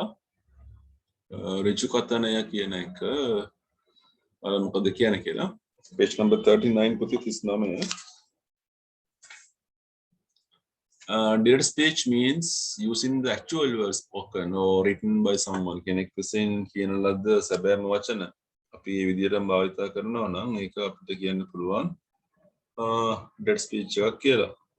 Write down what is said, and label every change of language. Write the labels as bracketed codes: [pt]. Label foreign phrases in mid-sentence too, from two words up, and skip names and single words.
[si] ඍජු කථනය කියන එක මොකද කියන්නේ කියලා. [en] Page number 39 පුතේ 39. Direct speech means using the actual words spoken or written by someone. [si] කෙනෙක් විසින් කියන ලද සැබෑම වචන අපි මේ විදිහටම භාවිත කරනවා නම් ඒක අපිට කියන්න පුළුවන් [en] direct speech [si] එකක් කියලා.